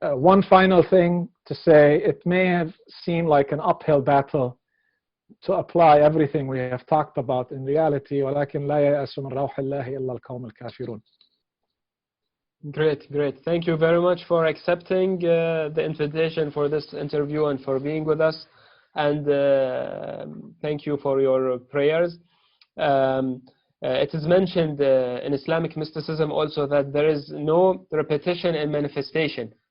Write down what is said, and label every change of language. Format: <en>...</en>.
<en>One final thing to say, it may have seemed like an uphill battle to apply everything we have talked about in reality.</en> <ar>ولكن لا يأس من روح الله إلا القوم الكافرون.</ar> <en>Great, great. Thank you very much for accepting the invitation for this interview and for being with us. And thank you for your prayers. It is mentioned in Islamic mysticism also that there is no repetition in manifestation.</en>